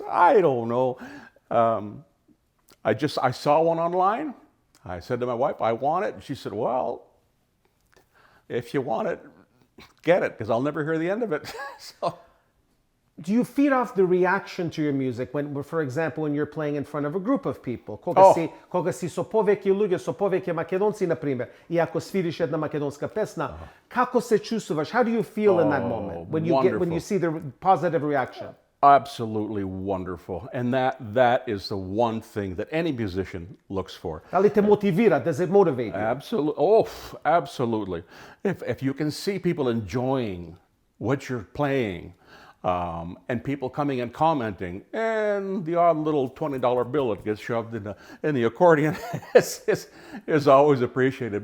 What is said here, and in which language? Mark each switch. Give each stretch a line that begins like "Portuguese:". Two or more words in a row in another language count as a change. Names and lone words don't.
English: I don't know. I saw one online. I said to my wife, I want it. And she said, well, if you want it, get it, because I'll never hear the end of it. So, do you feed off the reaction to your music when, for example, when you're playing in front of a group of people?
Macedonian: Кога си со повеќе луѓе, со повеќе македонци, на пример, и ако свириш една македонска песна, како се чувствуваш?
English: How do you feel in that moment when you see the positive reaction? Absolutely wonderful. And that is the one thing that any musician looks for.
Macedonian: Дали те мотивира?
English: Does it motivate you? Absolutely. Oh, absolutely. If you can see people enjoying what you're playing, and people coming and commenting, and the odd little $20 bill that gets shoved in the accordion is always appreciated.